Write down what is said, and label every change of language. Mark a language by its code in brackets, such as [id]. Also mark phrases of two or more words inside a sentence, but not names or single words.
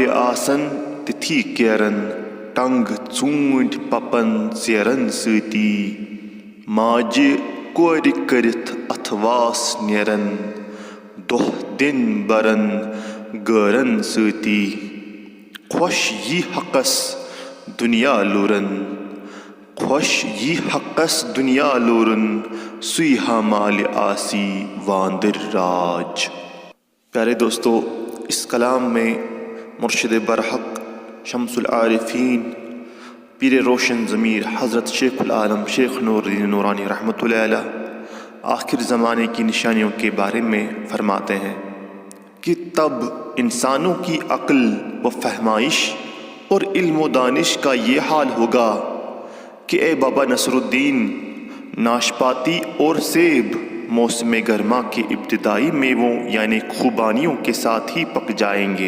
[ks] آسن تتھی کیرن ٹنگ ژوٗنٛٹھۍ پپن ژیرن سۭتی ماجہِ کورِ کٔرِتھ اَتھ واس نیرن دۄہ دِن برن گٲرن سۭتی خۄش یی حقس دُنیا لورن خۄش یی حقس دُنیا لورن سُے ہا مالہِ آسی واندٕر راج۔ [ur] پیارے دوستو، اس کلام میں مرشد برحق شمس العارفین پیر روشن ضمیر حضرت شیخ العالم شیخ نور الدین نورانی [ar] رحمۃ اللہ علیہ [ur] آخر زمانے کی نشانیوں کے بارے میں فرماتے ہیں کہ تب انسانوں کی عقل و فہمائش اور علم و دانش کا یہ حال ہوگا کہ اے بابا نصر الدین، ناشپاتی اور سیب موسم گرما کے ابتدائی میووں یعنی خوبانیوں کے ساتھ ہی پک جائیں گے۔